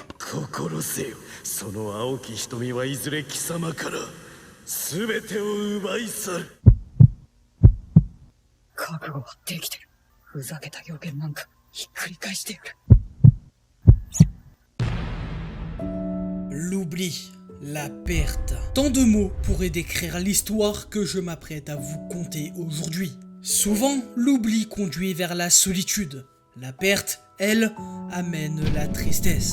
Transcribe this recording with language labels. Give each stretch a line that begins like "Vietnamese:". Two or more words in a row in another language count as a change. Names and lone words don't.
Japanese: 心せよ。その青き瞳はいずれ貴様から全てを奪い去る。覚悟はできてる。ふざけた予言なんかひっくり返してやる。
French: L'oubli, la perte. Tant de mots pourraient décrire l'histoire que je m'apprête à vous conter aujourd'hui. Souvent, l'oubli conduit vers la solitude. La perte, elle, amène la tristesse.